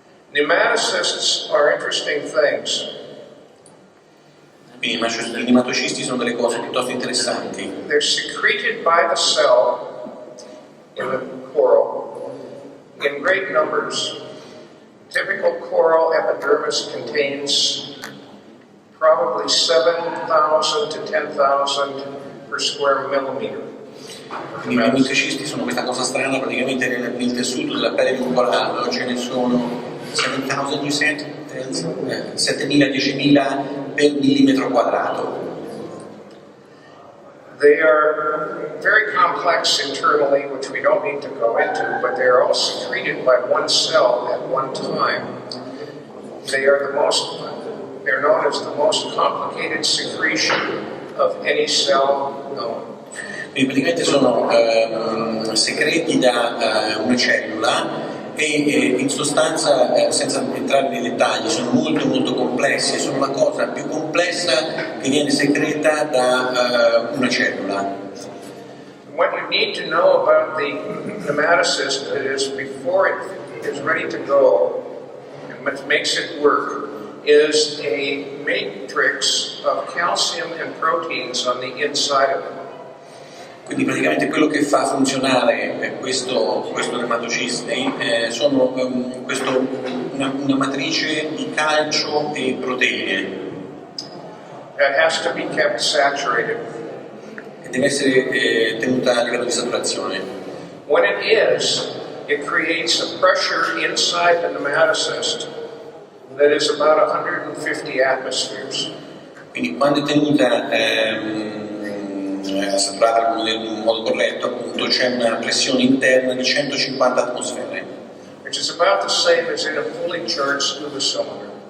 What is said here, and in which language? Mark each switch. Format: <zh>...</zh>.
<en>Nematocysts are interesting things.</en> <it>Quindi i nematocisti sono delle cose piuttosto interessanti.</it> <en>They're secreted by the cell in the coral in great numbers. Typical coral epidermis contains probably 7,000 to 10,000 per square millimeter.</en> <it>Quindi i nematocisti sono questa cosa strana, praticamente nel tessuto della pelle di un corallo ce ne sono 7,000,</it> <en>you said?</en> <it>7.000, 10.000 per millimetro quadrato.</it> <en>They are very complex internally, which we don't need to go into, but they are all secreted by one cell at one time. They're known as the most complicated secretion of any cell known.</en> <it>Quindi praticamente sono secreti da una cellula e in sostanza, senza entrare nei dettagli, sono molto molto complessi, sono la cosa più complessa che viene secreta da una cellula.</it> <en>What you need to know about the nematocyst is before it is ready to go, and what makes it work, is a matrix of calcium and proteins on the inside of it.</en> <it>Quindi praticamente quello che fa funzionare questo nematocisti sono una matrice di calcio e proteine.</it> <en>That has to be kept saturated.</en> <it>E deve essere tenuta a livello di saturazione.</it> <en>When it is, it creates a pressure inside the nematocyst that is about 150 atmospheres.</en> <it>Quindi quando è tenuta saturata in modo corretto, appunto c'è una pressione interna di 150 atmosfere.</it> <en>Which is about the same as in a fully charged scuba cylinder.</en>